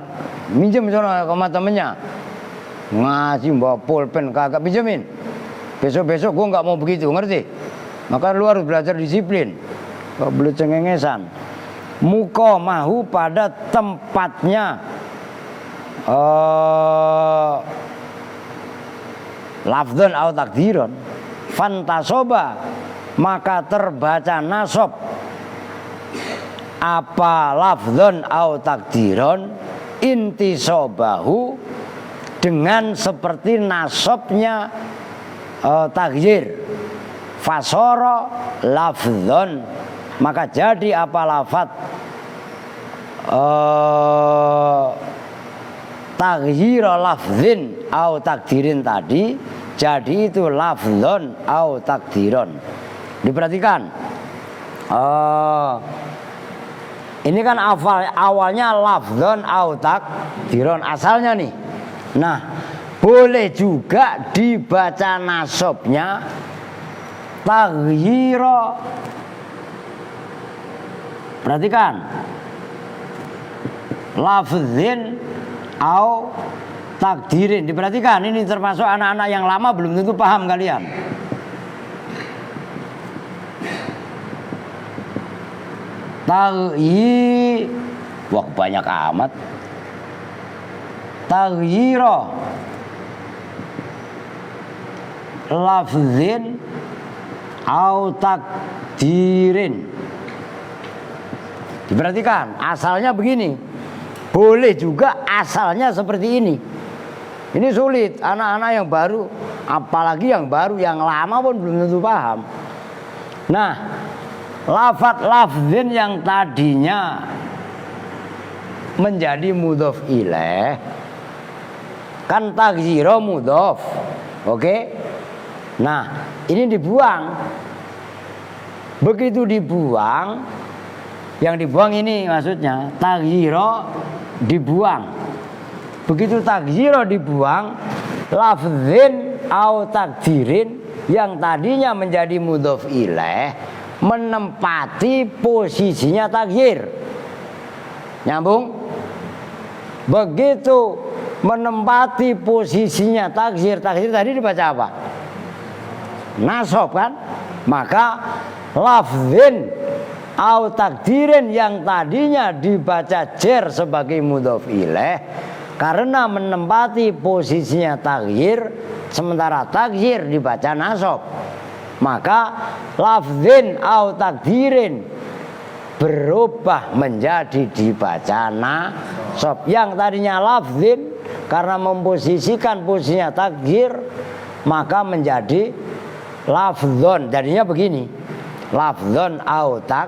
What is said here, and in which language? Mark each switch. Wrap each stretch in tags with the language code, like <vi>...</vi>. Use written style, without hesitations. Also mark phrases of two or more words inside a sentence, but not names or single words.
<id>Minjem sana sama temennya. Ngaji bawa pulpen kagak pinjemin. Besok-besok gua nggak mau begitu, ngerti? Maka lu harus belajar disiplin. Gak boleh cengengesan. Muqamahu pada tempatnya</id> <ar>لفظًا أو تقديرًا فانتصب</ar> <id>maka terbaca nasob apa</id> <ar>لفظًا أو تقديرًا انتصابه</ar> <id>dengan seperti nasobnya takdir.</id> <ar>فصار لفظًا</ar> <id>maka jadi apa lafat</id> <ar>تغييرَ لفظٍ أو تقديرٍ</ar> <id>tadi Jadi itu</id> <ar>لفظًا أو تقديرًا.</ar> <id>Diperhatikan. Ini kan awalnya</id> <ar>لفظًا أو تقديرًا</ar> <id>asalnya nih. Nah, boleh juga dibaca nasabnya taghyira. Perhatikan.</id> <ar>لفظٍ أو تقديرٍ.</ar> <id>Diperhatikan, ini termasuk anak-anak yang lama belum tentu paham kalian. Wah banyak amat.</id> <ar>تغييرَ لفظٍ أو تقديرٍ.</ar> <id>Diperhatikan, asalnya begini. Boleh juga asalnya seperti ini. Ini sulit, anak-anak yang baru, apalagi yang baru, yang lama pun belum tentu paham. Nah, lafadz lafdzin yang tadinya menjadi</id> <ar>مضاف إليه,</ar> <id>kan</id> <ar>تغييرَ مضاف.</ar> <id>Oke? Nah, ini dibuang. Begitu dibuang, yang dibuang ini maksudnya taghyira dibuang. Begitu taghyira dibuang,</id> <ar>لفظٍ أو تقديرٍ</ar> <id>yang tadinya menjadi</id> <ar>مضاف إليه</ar> <id>menempati posisinya taghyir. Nyambung? Begitu menempati posisinya taghyir tadi dibaca apa? Nasab kan? Maka</id> <ar>لفظٍ أو تقديرٍ</ar> <id>yang tadinya dibaca jer sebagai</id> <ar>مضاف إليه</ar> <id>karena menempati posisinya taghyir, sementara taghyir dibaca nasab, maka</id> <ar>لفظٍ أو تقديرٍ</ar> <id>berubah menjadi dibaca nasab. Yang tadinya lafdzin karena memposisikan posisinya taghyir, maka menjadi lafdzon. Jadinya begini,</id> <ar>لفظًا أو تق.</ar>